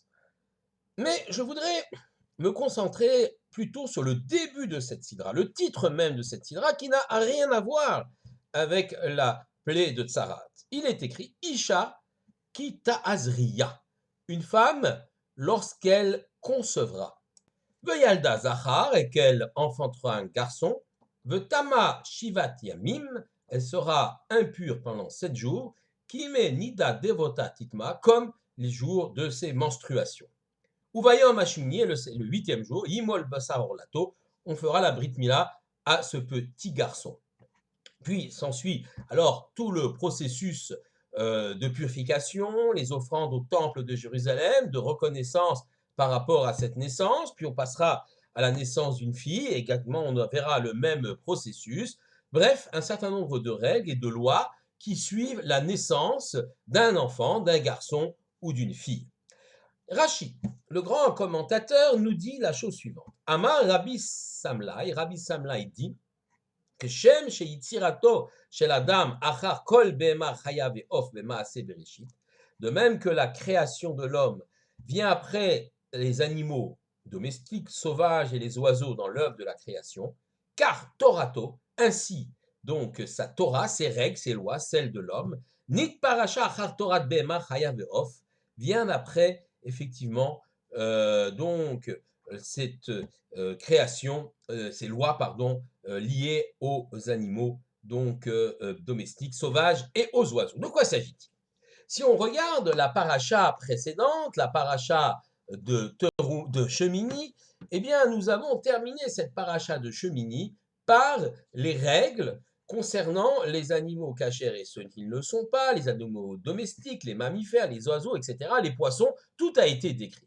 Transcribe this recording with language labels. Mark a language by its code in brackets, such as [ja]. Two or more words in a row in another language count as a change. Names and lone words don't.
[fr] Mais je voudrais me concentrer plutôt sur le début de cette sidra, le titre même de cette sidra qui n'a rien à voir avec la plaie de Tsarat. Il est écrit [he] אשה כי תזריע, [fr] une femme lorsqu'elle concevra. [he] וילדה זכר, et qu'elle enfantera un garçon. וטמאה שבעת ימים, [fr] elle sera impure pendant 7 jours. [he] כימי נדת דותה תטמא, comme les jours de ses menstruations. וביום השמיני, le 8e jour, ימול בשר ערלתו, [fr] on fera la [he] ברית מילה [fr] à ce petit garçon. Puis s'ensuit alors tout le processus de purification, les offrandes au temple de Jérusalem, de reconnaissance par rapport à cette naissance, puis on passera à la naissance d'une fille, et également on verra le même processus. Bref, un certain nombre de règles et de lois qui suivent la naissance d'un enfant, d'un garçon ou d'une fille. Rashi, le grand commentateur, nous dit la chose suivante. [he] אמר רבי שמלאי dit כשם שיצירתו של אדם אחר כל בהמה חיה ועוף במעשה בראשית, [fr] de même que la création de l'homme vient après les animaux domestiques, sauvages et les oiseaux dans l'œuvre de la création, car Torato, ainsi donc sa Torah, ses règles, ses lois, celles de l'homme, [he] נתפרשה אחר תורת בהמה חיה ועוף, [fr] vient après effectivement donc cette création, ces lois, pardon, liées aux animaux donc domestiques, sauvages et aux oiseaux. De quoi s'agit-il? Si on regarde la paracha précédente, la paracha de Shemini, eh bien nous avons terminé cette paracha de Shemini par les règles concernant les animaux cachers et ceux qui ne le sont pas, les animaux domestiques, les mammifères, les oiseaux, etc., les poissons, tout a été décrit.